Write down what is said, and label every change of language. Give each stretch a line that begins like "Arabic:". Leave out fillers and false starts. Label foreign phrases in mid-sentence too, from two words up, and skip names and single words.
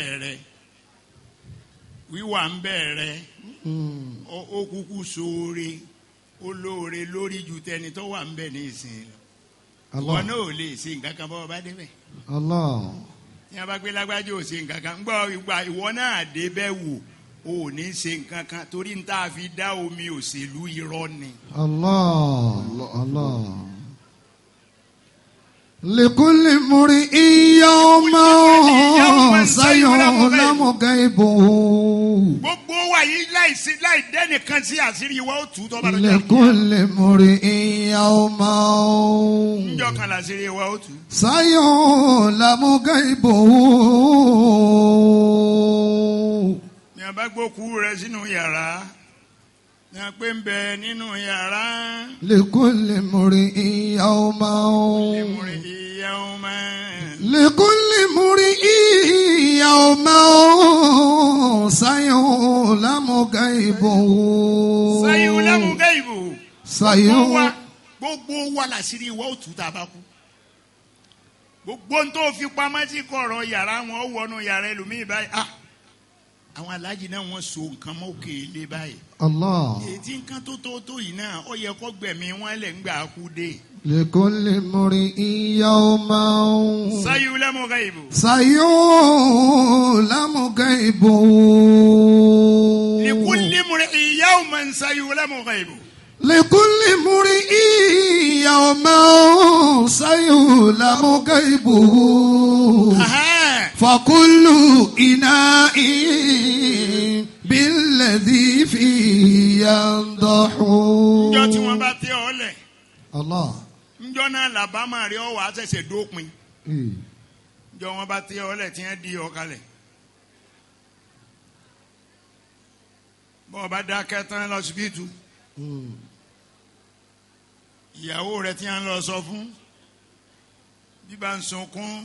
Yoruba: bẹ̀rẹ̀ ó kúkú sóore ó lóore lórí ju tẹni tó wà ń bẹ̀ ní ìsìn wọn náà ò lè ṣe nǹkan kan bọ́ ọba débẹ̀ ní a bá gbé lágbájá ò ṣe nǹkan kan gbọ́ ìgbà ìwọ náà débẹ̀ wò o ò ní ṣe nǹkan kan torí n tá a fi dá omi òṣèlú irọ́ ni. Allah Allah.
Arabic: لكل امرئ يوما سيعلم غيبه.
Yoruba: gbogbo wa yìí láì dẹ́nìkan sí àṣírí wa ó tù tọ́ bá lọ́jọ́
Arabic: لكل امرئ يوما.
Yoruba: níjọ́ kan làṣírí wa ó tù.
Arabic: سيعلم غيبه.
Yoruba: ní a bá gbókú rẹ sínú yàrá ní a pé ń bẹ nínú yàrá.
Arabic: لكل امرئ يوما. لكل امرئ يوما سيعلم غيبه. سيعلم غيبه.
Yoruba: gbogbo wa làṣírí wa ó tù tá a bá kú. gbogbo ń tó fi pamọ́ sí kọ̀rọ̀ yàrá wọn ó wọnú yàrá ẹlòmíì báyìí. àwọn aláàjì náà wọ́n so nǹkan mọ́ òkè ilé báyìí. Allah. ètí nǹkan tó yìí náà ó yẹ kó gbẹ̀mí wọn lẹ̀ ń gbà kú dé.
Arabic: لكل امرئ يوما سيعلم غيبه. سيعلم غيبه. لكل امرئ يوما سيعلم غيبه. لكل امرئ يوما سيعلم غيبه. فكل إناء بالذي فيه ينضح.
Yoruba: njọ́ tí wọ́n bá tẹ́ ọ lẹ̀. Allah. njọ́ náà làbámà rí ọ wà á ṣẹ̀ṣẹ̀ dópin. njọ́ wọ́n bá tẹ́ ọ lẹ̀ tí wọ́n di ọ kalẹ̀. bọ́ọ̀ bá dákẹ́ tán lọ́sibítù. ìyàwó rẹ̀ tí wọ́n lọ sọ fún bí bá ń sunkún.